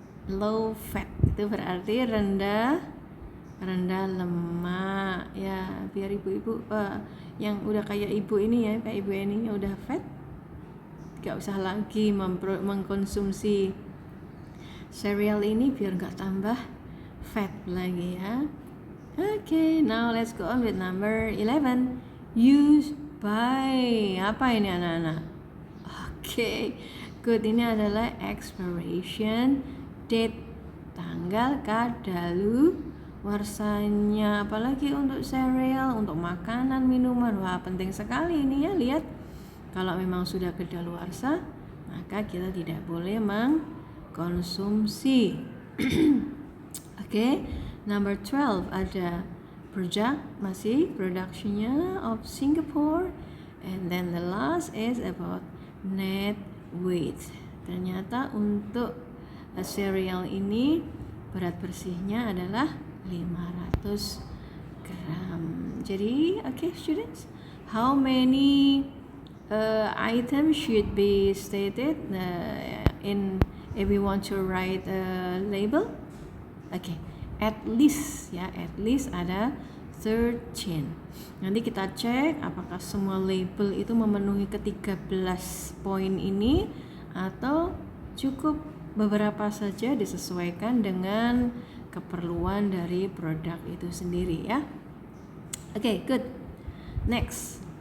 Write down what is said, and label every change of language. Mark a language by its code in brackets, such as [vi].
[id] Low fat itu berarti rendah lemak ya, biar ibu-ibu yang udah kayak ibu ini ya, kayak ibu ini yang udah fat gak usah lagi mengkonsumsi cereal ini biar gak tambah fat lagi ya. [en] Okay, now let's go on with number 11. Use by. [id] Apa ini anak-anak? [en] Okay, good. [id] Ini adalah [en] expiration date, [id] tanggal kadaluarsanya. Apalagi untuk cereal, untuk makanan, minuman. Wah, penting sekali ini ya. Lihat, kalau memang sudah kadaluarsa, maka kita tidak boleh mengkonsumsi. Okay, number 12 ada product, masih productionnya of Singapore. [en] And then the last is about net weight. [id] Ternyata untuk cereal ini berat bersihnya adalah 500 gram. Jadi, [en] okay students, how many items should be stated in if we want to write a label? Okay, at least ya, at least [id] ada 13. Nanti kita cek apakah semua label itu memenuhi ke-13 poin ini atau cukup beberapa saja disesuaikan dengan keperluan dari produk itu sendiri ya. [en] Okay, good. Next.